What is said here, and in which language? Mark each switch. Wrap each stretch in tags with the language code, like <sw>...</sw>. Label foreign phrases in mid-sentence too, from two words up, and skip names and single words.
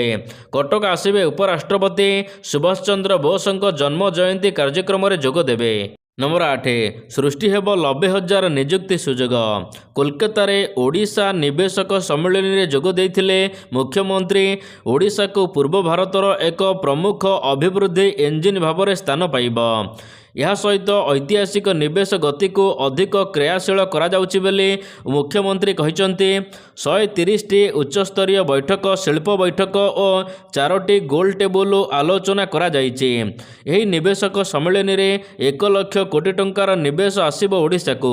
<or>କଟକ ଆସିବେ ଉପରାଷ୍ଟ୍ରପତି ସୁଭାଷ ଚନ୍ଦ୍ର ବୋସ ଜନ୍ମ ଜୟନ୍ତୀ କାର୍ଯ୍ୟକ୍ରମ ରେ ଯୋଗ ଦେବେ। ନମ୍ବର 8 ସୃଷ୍ଟି ହେବ 90,000 ନିଯୁକ୍ତି ସୁଯୋଗ। କୋଲକାତା ରେ ଓଡ଼ିଶା ନିବେଶକ ସମ୍ମେଳନ ରେ ଯୋଗ ଦେଇଥିଲେ ମୁଖ୍ୟମନ୍ତ୍ରୀ। ଓଡ଼ିଶା କୁ ପୂର୍ବ ଭାରତର ଏକ ପ୍ରମୁଖ ଅଭିବୃଦ୍ଧି ଇଞ୍ଜିନ ଭାବ ସ୍ଥାନ ପାଇବ। ଏହା ସହିତ ଐତିହାସିକ ନିବେଶ ଗତିକୁ ଅଧିକ କ୍ରିୟାଶୀଳ କରାଯାଉଛି ବୋଲି ମୁଖ୍ୟମନ୍ତ୍ରୀ କହିଛନ୍ତି। 130ଟି ଉଚ୍ଚସ୍ତରୀୟ ବୈଠକ, ଶିଳ୍ପ ବୈଠକ ଓ 4ଟି ଗୋଲ ଟେବୁଲ ଆଲୋଚନା କରାଯାଇଛି। ଏହି ନିବେଶକ ସମ୍ମିଳନୀରେ 1 ଲକ୍ଷ କୋଟି ଟଙ୍କାର ନିବେଶ ଆସିବ ଓଡ଼ିଶାକୁ।</or>